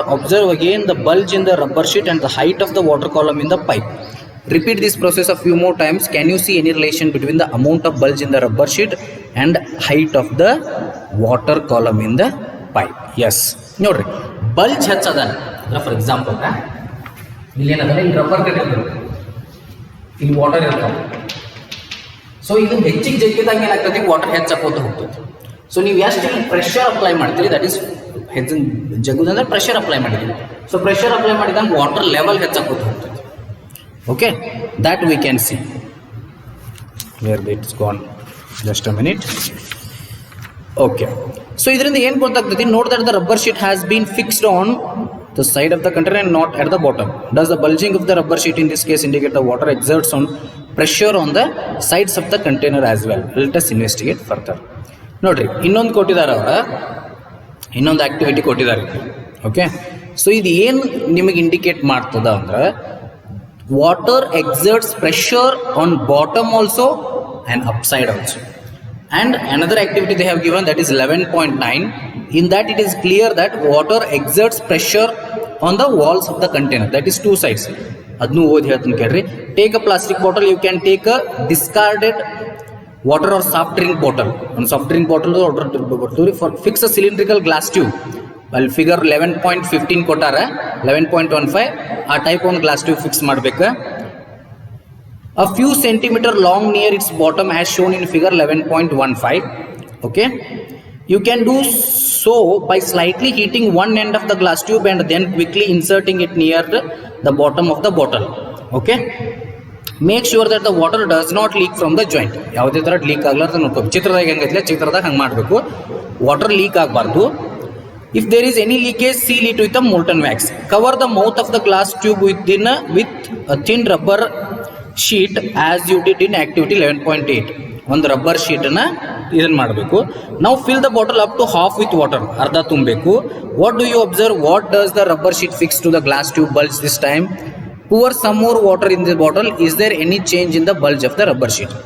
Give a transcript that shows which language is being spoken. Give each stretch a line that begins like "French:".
English: Observe again the bulge in the rubber sheet and the height of the water column in the pipe. Repeat this process a few more times. Can you see any relation between the amount of bulge in the rubber sheet and height of the water column in the pipe?
Kannada: Yes, ನೋಡ್ರಿ, bulge ಹೆಚ್ಚದ. For example ಇಲ್ಲಿ ಏನದ, ಇಲ್ಲಿ rubber ಕಟ್ಟಿರ್ತಾರೆ, ಇಲ್ಲಿ water ಇರ್ತಾವೆ. So ಇದು ಹೆಚ್ಚಿಗೆ ಜಗ್ಗಿದಾಗ ಏನಾಗ್ತದೆ, water ಹೆಚ್ಚಾಕೋತ ಹೋಗ್ತದೆ. ಸೊ ನೀವು ಎಷ್ಟು ಪ್ರೆಷರ್ ಅಪ್ಲೈ ಮಾಡ್ತೀರಿ, ದಟ್ ಈಸ್ ಹೆಚ್ಚಿನ ಜಗ್ಗುದಂದ್ರೆ ಪ್ರೆಷರ್ ಅಪ್ಲೈ ಮಾಡಿದ್ದೀವಿ. ಸೊ ಪ್ರೆಷರ್ ಅಪ್ಲೈ ಮಾಡಿದಾಗ ವಾಟರ್ ಲೆವೆಲ್ ಹೆಚ್ಚಾಕೋತ ಹೋಗ್ತದೆ.
English: Okay, that we can see. Where it's gone, just a minute. Okay, so
Kannada: ಇದರಿಂದ ಏನು ಗೊತ್ತಾಗ್ತದೆ,
English: Note that the rubber sheet has been fixed on the side of the container and not at the bottom. Does the bulging of the rubber sheet in this case indicate the water exerts on pressure on the sides of the container as well? Let us investigate further.
Kannada: ನೋಡ್ರಿ, ಇನ್ನೊಂದು ಕೊಟ್ಟಿದ್ದಾರೆ, ಅವರ ಇನ್ನೊಂದು activity ಕೊಟ್ಟಿದ್ದಾರೆ.
English: okay, so
Kannada: ಇದು ಏನು ನಿಮಗೆ indicate ಮಾಡ್ತದ ಅಂದ್ರೆ,
English: Water exerts pressure on bottom also and upside also. And another activity they have given, that is 11.9. In that it is clear that water exerts pressure on the walls of the container, that is two sides.
Kannada: Adnu ಓದಿ ಹೇಳ್ತೀನಿ ಕೇಳ್ರಿ.
English: Take a plastic bottle. You can take a discarded water or soft drink bottle. On soft drink bottle for fix a cylindrical glass tube.
Kannada: Well, figure 11.15 ಕೊಟ್ಟಾರ, 11.15 ಆ type ಒಂದು glass tube fix ಮಾಡಬೇಕು.
English: A few centimeter long near its bottom as shown in figure 11.15. Okay, you can do so by slightly heating one end of the glass tube and then quickly inserting it near the bottom of the bottle. Okay, make sure that the water does not leak from the joint.
Kannada: ಯಾವುದೇ ಥರ leak ಆಗ್ಲಾರ್ದು ನೋಡ್ಕೋ. ಚಿತ್ರದಾಗ ಹೆಂಗೈತಿಲ್ಲ, ಚಿತ್ರದಾಗ ಹಂಗೆ ಮಾಡಬೇಕು. Water leak ಆಗಬಾರ್ದು.
English: If there is any leakage, seal it with a molten wax. Cover the mouth of the glass tube with a thin rubber sheet as you did in activity 11.8.
Kannada: ಒಂದು rubber ಶೀಟನ್ನು ಇದನ್ನು ಮಾಡಬೇಕು. ನಾವು
English: fill the bottle up to half with water,
Kannada: ಅರ್ಧ ತುಂಬಬೇಕು.
English: What do you observe? What does the rubber sheet fix to the glass tube bulge this time? Pour some more water in the bottle. Is there any change in the bulge of the rubber sheet?